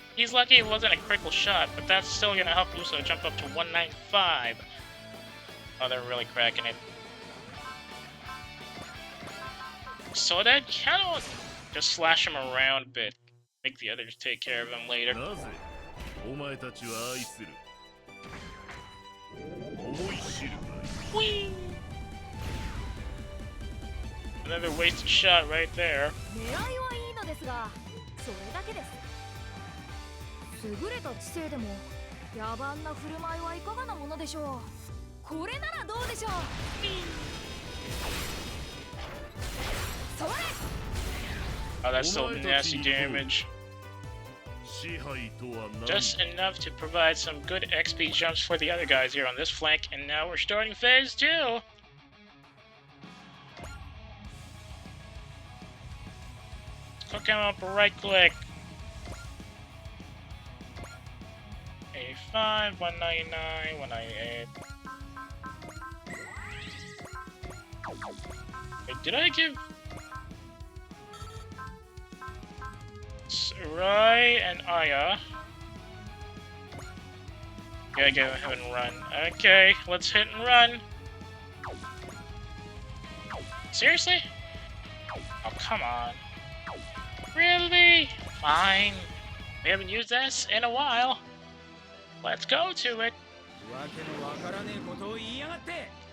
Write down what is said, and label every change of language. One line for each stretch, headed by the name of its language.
English: He's lucky it wasn't a critical shot, but that's still gonna help Uso jump up to 195. Oh, they're really cracking it. So that cannot just slash him around a bit. Make the others take care of him later.
Japanese: なぜお前たちは愛する。思い知るがいい。
English: Whee! Another wasted shot right there.
Japanese: 狙いはいいのですが、それだけです。優れた知性でも野蛮な振る舞いはいかがなものでしょう。これならどうでしょう。それ。
English: Oh, that's still nasty damage.
Japanese: 支配とは何だ。
English: Just enough to provide some good XP jumps for the other guys here on this flank, and now we're starting phase 2. Hook him up, right click. 85, 199, 198. Wait, did I give Rai and Aya? Gotta go ahead and run. Okay, let's hit and run. Seriously? Oh, come on. Really? Fine. We haven't used this in a while. Let's go to it.
Japanese: わけのわからねえことを言いやがって。